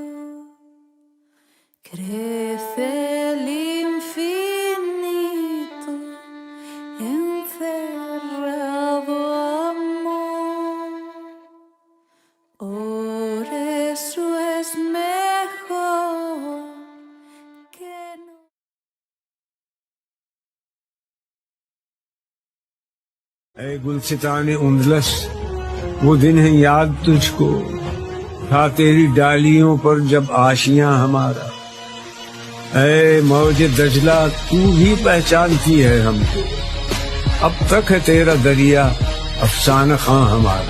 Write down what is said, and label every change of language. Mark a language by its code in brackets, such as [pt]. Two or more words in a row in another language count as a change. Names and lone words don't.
[es] Crece el infinito, encerrado amor. Por eso es mejor que no. [ur] اے گلستان اندلس وہ دن ہے یاد تجھ کو تھا تیری ڈالیوں پر جب آشیاں ہمارا. اے موج دجلہ تو بھی پہچانتی ہے ہم کو، اب تک ہے تیرا دریا افسانہ خاں ہمارا.